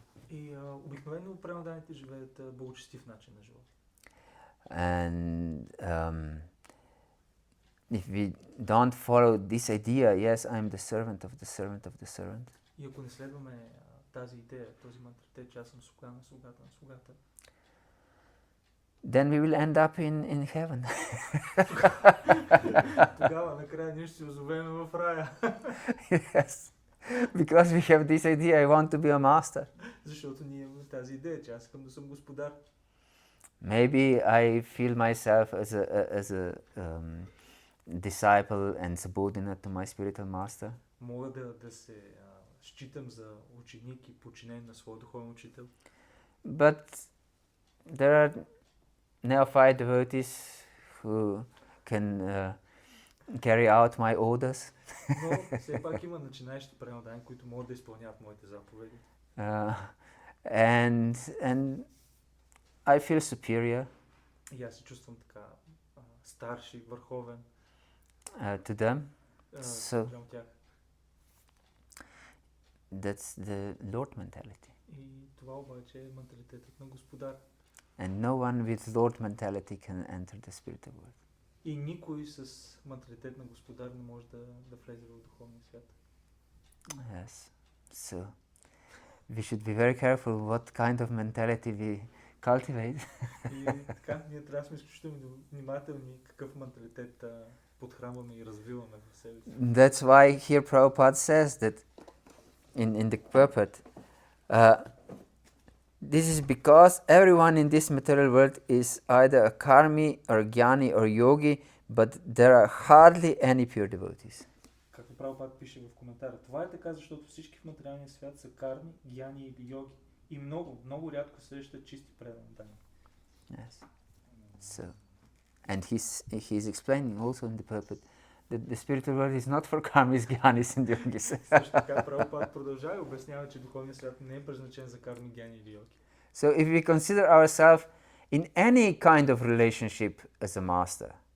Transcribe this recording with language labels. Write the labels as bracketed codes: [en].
[bg] И обикновено преданните живеят благочестив начин на живота. [en] And if we don't follow this idea, yes, I'm the servant of the servant of the servant. [bg] И ако не следваме тази идея, този манталитет, че аз съм слуга на слугата на слугата, [en] then we will end up in heaven. [bg] тогава накрая ние ще се озовем в рая. [en] Yes, because we have this idea, I want to be a master. [bg] Защото ние имаме тази идея, че аз искам да съм господар. [en] Maybe I feel myself as a disciple and subordinate to my spiritual master. [bg] Мога да се считам за ученик и подчинен на своя духовен учител. [en] But there are neophyte devotees who can carry out my orders. [bg] Но все пак има начинаещи преданни, които могат да изпълняват моите заповеди. [en] And I feel superior [bg] И аз се чувствам така старши, върховен. [en] To them. So [bg] Спрямо тях. [en] that's the Lord mentality. [bg] И това обаче е менталитетът на господар. [en] And no one with Lord mentality can enter the spiritual world. [bg] И никой с менталитет на господар не може да влезе в духовния свят. [en] Yes. So we should be very careful what kind of mentality we cultivate. [bg] И така, ние трябва да сме изключително внимателни какъв менталитет подхранваме и развиваме в себе си. [en] That's why here Prabhupada says that in the purport, this is because everyone in this material world is either a karmi or gyani or yogi, but there are hardly any pure devotees. [bg] Както Прабхупад пише в коментара, това е така, защото всички в материалния свят са карми, гяни или йоги. И много рядко срещат чисти предани дани. [en] Yes. So, and he's explaining also in the purport that the spiritual world is not for karmis, gyanis and yogis. [bg] Също така Прабхупад продължава и обяснява, че духовният свят не е предназначен за карми, гяни или йоги. [en] So if we consider ourselves in any kind of relationship as a master,